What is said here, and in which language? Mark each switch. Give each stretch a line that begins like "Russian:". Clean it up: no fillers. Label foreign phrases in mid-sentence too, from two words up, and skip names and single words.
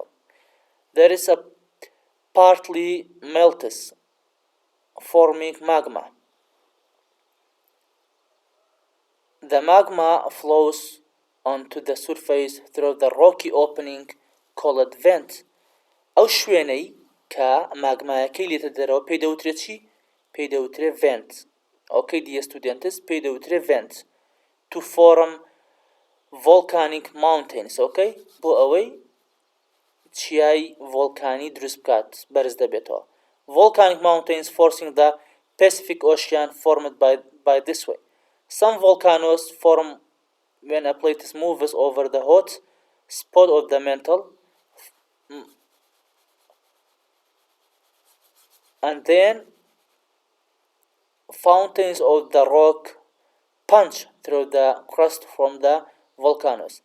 English: There is a partly melts, forming magma. The magma flows onto the surface through the rocky opening called vent.
Central Kurdish: ئەو شوێنەی کە ماگمایەکەی لێتە دەرەوە پێی دەوترێت چی؟ پێی دەوترێت vent.
English: Okay, dear students,
Central Kurdish: پێی دەوترێت vent.
English: To form volcanic mountains, okay?
Central Kurdish: بۆ ئەوەی چیای volcani دروست بکات بەرز دەبێتەوە.
English: Volcanic mountains forcing the Pacific Ocean formed by this way. Some volcanoes form when a plate moves over the hot spot of the metal, and then fountains of the rock punch through the crust from the volcanoes.